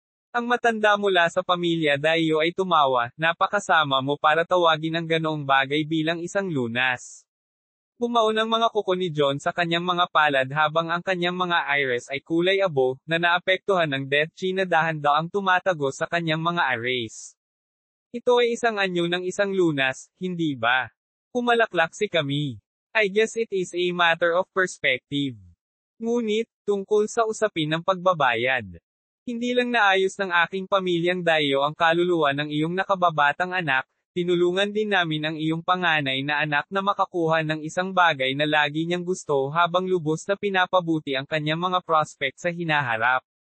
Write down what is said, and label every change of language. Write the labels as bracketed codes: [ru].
[tl] Ang matanda mula sa pamilya Dayo ay tumawa, napakasama mo para tawagin ang ganoong bagay bilang isang lunas. Bumaon ang mga kuko ni John sa kanyang mga palad habang ang kanyang mga iris ay kulay abo, na naapektuhan ng Death Chi na dahan-daang tumatagos sa kanyang mga arrays. Ito ay isang anyo ng isang lunas, hindi ba? Pumalaklak si Kami. [en] I guess it is a matter of perspective. [tl] Ngunit, tungkol sa usapin ng pagbabayad. Hindi lang naayos ng aking pamilyang Dayo ang kaluluwa ng iyong nakababatang anak, tinulungan din namin ang iyong panganay na anak na makakuha ng isang bagay na lagi niyang gusto habang lubos na pinapabuti ang kanyang mga prospect sa hinaharap.